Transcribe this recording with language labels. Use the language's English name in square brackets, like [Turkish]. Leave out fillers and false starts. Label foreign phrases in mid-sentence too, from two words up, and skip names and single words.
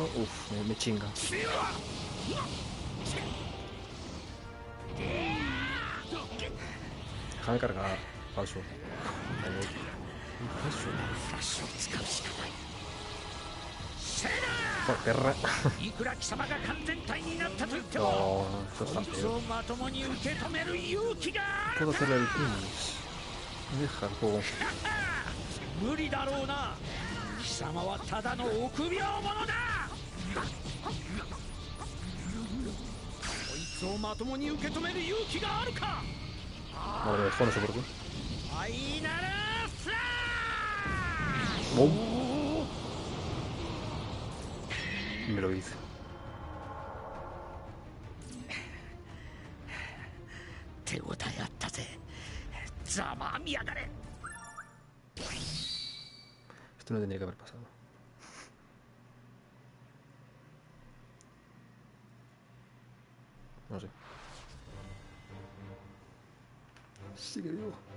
[Spanish] Uf, me chinga. Déjame cargar, falso. Falso. Por perra. [Japanese] いくら貴様が完全体になったと言っても、 [Spanish] No, eso [Japanese] こ [Spanish] está [Japanese] いつ [Spanish] feo. [Japanese] をまともに受け止める勇気がある。 [Spanish] Puedo hacerle el finish. Deja el juego. [Japanese] 無理だろうな。貴様はただの臆病者だ。こいつをまともに受け止める勇気があるか。 [Spanish] Madre mía, no sé por qué. [Japanese] ファイナルスラッシュ。 [Spanish] ¡Bum! Me lo hice. [Japanese] 手応えあったぜ。ざまみやがれ。 [Spanish] Esto no tendría que haber pasado. No sé. Sigue vivo.